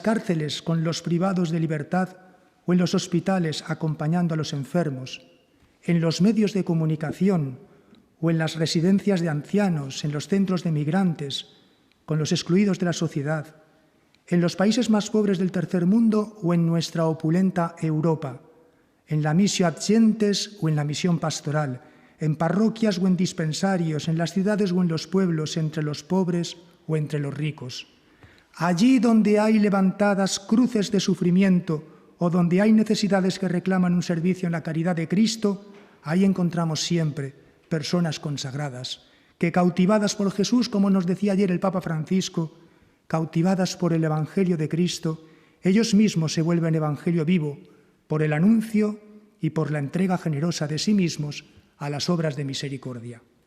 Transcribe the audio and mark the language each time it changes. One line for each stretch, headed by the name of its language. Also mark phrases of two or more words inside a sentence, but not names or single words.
Spanish: cárceles con los privados de libertad o en los hospitales acompañando a los enfermos, en los medios de comunicación o en las residencias de ancianos, en los centros de migrantes, con los excluidos de la sociedad, en los países más pobres del tercer mundo o en nuestra opulenta Europa, en la
Latin: missio ad gentes
Spanish: o en la misión pastoral, en parroquias o en dispensarios, en las ciudades o en los pueblos, entre los pobres o entre los ricos. Allí donde hay levantadas cruces de sufrimiento o donde hay necesidades que reclaman un servicio en la caridad de Cristo, ahí encontramos siempre personas consagradas, que cautivadas por Jesús, como nos decía ayer el Papa Francisco, cautivadas por el Evangelio de Cristo, ellos mismos se vuelven evangelio vivo por el anuncio y por la entrega generosa de sí mismos a las obras de misericordia.